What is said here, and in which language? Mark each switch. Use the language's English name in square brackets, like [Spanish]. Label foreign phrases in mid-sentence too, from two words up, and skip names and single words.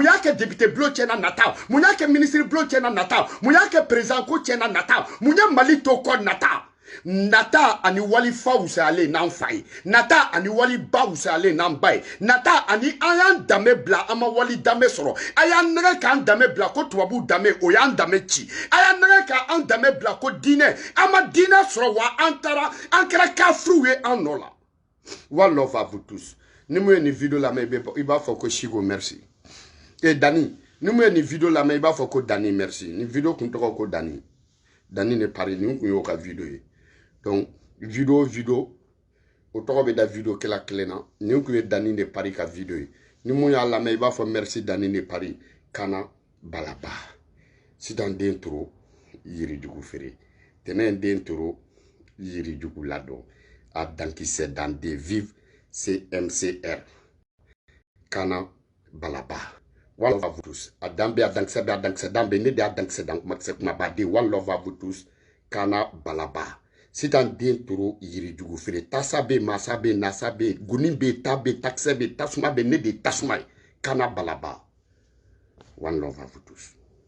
[Bambara] y'a kɛ député bulon tiɲɛna nata mun y'a kɛ ministre bulon tiɲɛna nata mun y'a kɛ président ko tiɲɛna nata mun ye Mali to kɔ nata nata ani wali fa wusalen n'an fa ye nata ani wali ba wusalen n'an ba ye nata ani an y'an danbe bila an ma wali danbe sɔrɔ a y'an nɛgɛ k'an danbe bila ko tubabu danbe o y'an danbe ci a y'an nɛgɛ k'an danbe bila ko diinɛ an ma diinɛ sɔrɔ wa an kɛra kafiriw ye an nɔ la. [English] One love [French] à vous tous. [Bambara] Ni mo ye ni video la mais i b'a fɔ ko Chico merci et Dani ni mo ye ni video la mais i b'a fɔ ko Dani merci ni video kun tɔgɔ ko Dani ne Paris ni kun y'o ka video ye. Donc, video, au tɔgɔ bɛ da video kɛla kelen na ni kun ye Dani de Paris ka video ye ni mun y'a lamɛn i b'a fɔ merci Dani de Paris kana balaba sitan den toro yirijugu feere tɛnɛn den toro yirijugu ladɔn a dankisɛ dan de vive CMCR kana balaba [English] one love [French] à vous tous [Bambara] a danbe a dankisɛ dan bɛ ne de a dankisɛ dan kuma ba de [English] one love [French] à vous tous [Bambara] kana balaba sitan den toro yirijugu feere tasa be masa be nasa be guni be ta be takisɛ be tasuma be ne de tasuma ye kana balaba [English] one love [French] à vous tous.